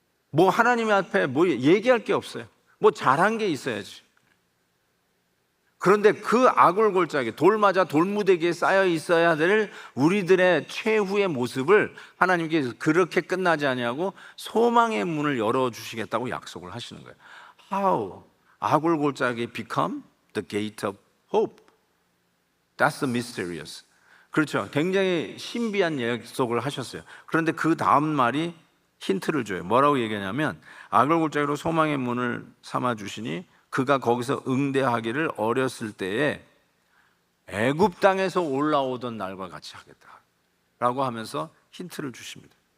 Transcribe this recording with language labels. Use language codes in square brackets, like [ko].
[ko] 뭐 하나님 앞에 뭐 얘기할 게 없어요. 뭐 잘한 게 있어야지. 그런데 그 아골골짜기, 돌 맞아 돌무더기에 쌓여 있어야 될 우리들의 최후의 모습을 하나님께서 그렇게 끝나지 아니하고 소망의 문을 열어주시겠다고 약속을 하시는 거예요. [en] How? 아골골짜기 become the gate of hope. That's mysterious. [ko] 그렇죠. 굉장히 신비한 약속을 하셨어요. 그런데 그 다음 말이 힌트를 줘요. 뭐라고 얘기하냐면 아골골짜기로 소망의 문을 삼아 주시니 그가 거기서 응대하기를 어렸을 때에 애굽 땅에서 올라오던 날과 같이 하겠다라고 하면서 힌트를 주십니다.